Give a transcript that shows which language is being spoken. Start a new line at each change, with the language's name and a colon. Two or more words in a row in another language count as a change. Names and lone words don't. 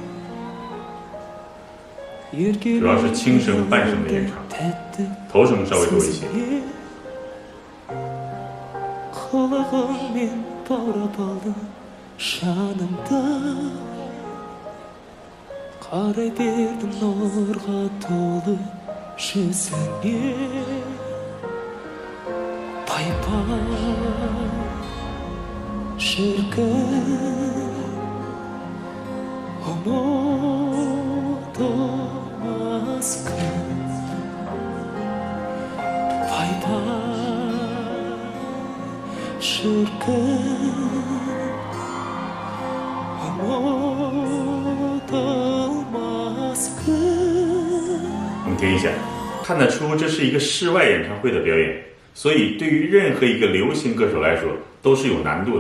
Chinese: 主要是轻声半声的演唱，头声稍微多一些。
Kazakh: құлағыңмен баурап алдым жанымды қарай бердім нұрға толы жүзіңе пай пай шіркін ұмытылмас күн пай пай
Chinese: 我们听一下，看得出这是一个室外演唱会的表演，所以对于任何一个流行歌手来说都是有难度的。